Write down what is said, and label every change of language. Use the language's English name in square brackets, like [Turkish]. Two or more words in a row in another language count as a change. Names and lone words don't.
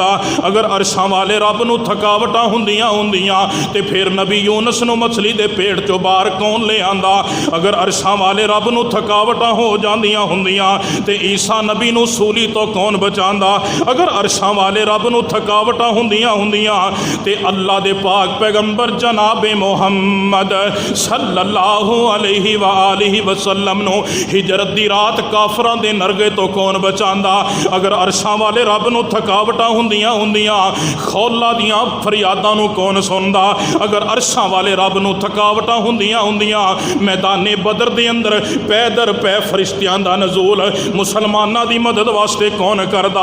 [Punjabi] اگر عرشاں والے رب نوں تھکاوٹاں ہندیاں ہندیاں تو پھر نبی یونس نوں مچھلی دے پیٹ چوں باہر کون لے آندا? اگر عرشاں والے رب نوں تھکاوٹاں ہو جاندیاں ہندیاں تو عیسیٰ نبی نوں سولی توں کون بچاندا? اگر عرشاں والے رب نوں تھکاوٹاں ہندیاں ہندیاں تو اللہ دے پاک پیغمبر جنابِ محمد [Arabic] صلى الله عليه وآله وسلم [Punjabi] نوں ہجرت دی رات کافراں دے نرغے توں کون بچاندا? اگر عرشاں والے رب نوں تھکاوٹاں ہندیاں ہندیاں خولہ دیاں فریاداں نوں کون سندا? اگر عرشاں والے رب نوں تھکاوٹاں ہندیاں ہندیاں میدانِ بدر دے اندر پے در پے فرشتیاں دا نزول مسلماناں دی مدد واسطے کون کردا?